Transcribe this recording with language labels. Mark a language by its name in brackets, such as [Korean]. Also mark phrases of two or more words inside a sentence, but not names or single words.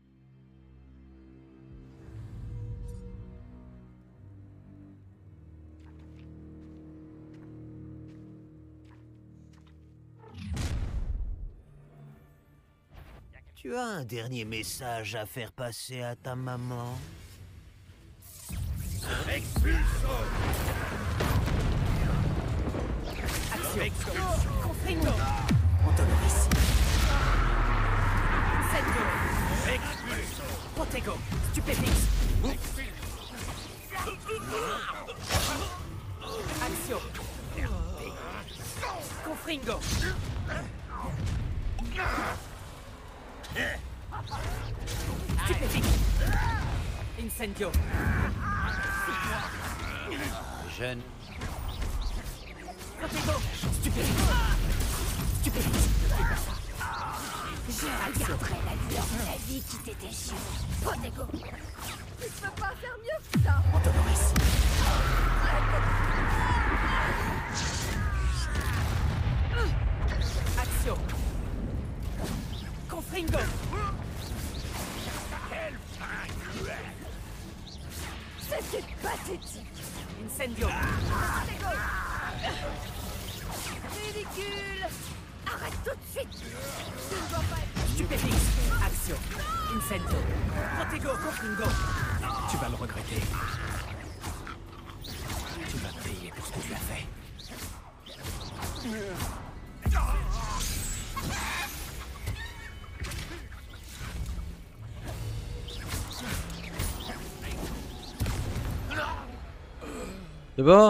[French] Tu as un dernier message à faire passer à ta maman? Confringo. Montoloris. Incendio. Protego. Stupéfix. Axio. Confringo. Stupéfix. Incendio. Jeune. Protego. Stupéfix. Stupéfix. Je regarderai la lueur de la vie qui t'était chère. Protego. Tu peux pas faire mieux que ça. Montoloris. Axio. Confringo. C'était pathétique. Incendio. Protego. Ridicule. Arrête tout de suite. Tu ne dois pas être... Stupéfix. Axio. Incendio. Protego. Confringo. Tu vas le regretter. Tu vas payer pour ce que tu as fait. C'est bon?